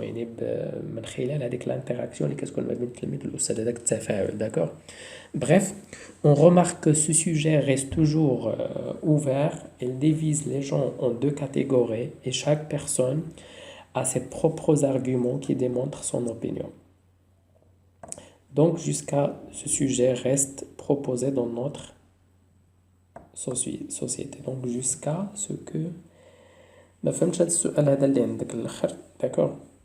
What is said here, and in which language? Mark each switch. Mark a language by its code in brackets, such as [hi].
[ar] يعني من خلال هذيك l'interaction اللي كتكون ما بين التلميذ والأستاذ، هذاك التفاعل، d'accord. [fr] Bref, on remarque que ce sujet reste toujours ouvert. Il divise les gens en deux catégories et chaque personne a ses propres arguments qui démontrent son opinion. Donc, jusqu'à ce sujet reste proposé dans notre société. Donc, jusqu'à ce que... [ar] ما فهمتش هذا السؤال هذا اللي عندك الاخر، داكور.